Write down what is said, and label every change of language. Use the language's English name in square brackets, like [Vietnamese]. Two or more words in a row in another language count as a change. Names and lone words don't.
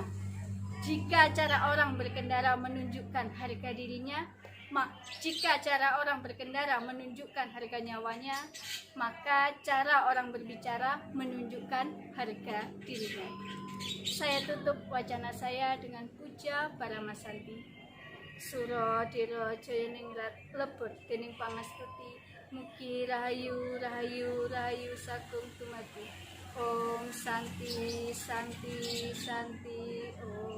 [Indonesian] Jika cara orang berkendara menunjukkan harga dirinya, jika cara orang berkendara menunjukkan harga nyawanya, maka cara orang berbicara menunjukkan harga dirinya. Saya tutup wacana saya dengan puja Paramasanti. [Javanese] Sura dira jayaning lebet dening pangastuti, mugi rahayu rahayu rahayu sagung tumati. [Sanskrit] Om Santi Santi Santi Om.